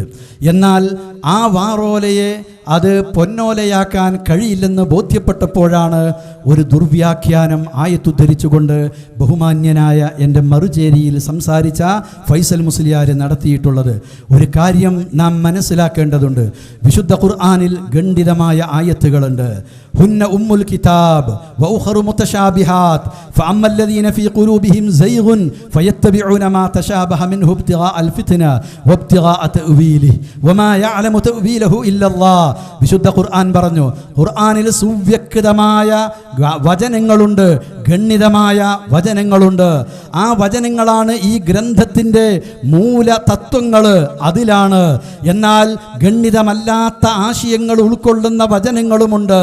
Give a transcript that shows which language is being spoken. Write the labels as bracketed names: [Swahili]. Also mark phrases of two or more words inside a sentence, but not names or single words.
[Malayalam] എന്നാൽ ആ വാറോലയെ അത് പൊന്നോലയാക്കാൻ കഴിയില്ലെന്ന് ബോധ്യപ്പെട്ടപ്പോഴാണ് ഒരു ദുർവ്യാഖ്യാനം ആയത്തുദ്ധരിച്ചുകൊണ്ട് ബഹുമാന്യനായ എൻ്റെ മറുചേരിയിൽ സംസാരിച്ച ഫൈസൽ മുസ്ലിയാർ നടത്തിയിട്ടുള്ളത്. ഒരു കാര്യം നാം മനസ്സിലാക്കേണ്ടതുണ്ട്. വിശുദ്ധ ഖുർആനിൽ ഖണ്ഡിതമായ ആയത്തുകളുണ്ട്. [Arabic] هن أم الكتاب وأخر متشابهات فأما الذين في قلوبهم زيغ فيتبعون ما تشابه منه ابتغاء الفتنة وابتغاء تأويله وما يعلم تأويله إلا الله. [Malayalam] വിശുദ്ധ ഖുർആൻ പറഞ്ഞു, ഖുർആനിൽ സുവ്യക്തമായ വചനങ്ങളുണ്ട്, ഗണ്യതമായ വചനങ്ങളുണ്ട്. ആ വചനങ്ങളാണ് ഈ ഗ്രന്ഥത്തിൻ്റെ മൂല തത്വങ്ങൾ, അതിലാണ്. എന്നാൽ ഗണ്യതമല്ലാത്ത ആശയങ്ങൾ ഉൾക്കൊള്ളുന്ന വചനങ്ങളുമുണ്ട്.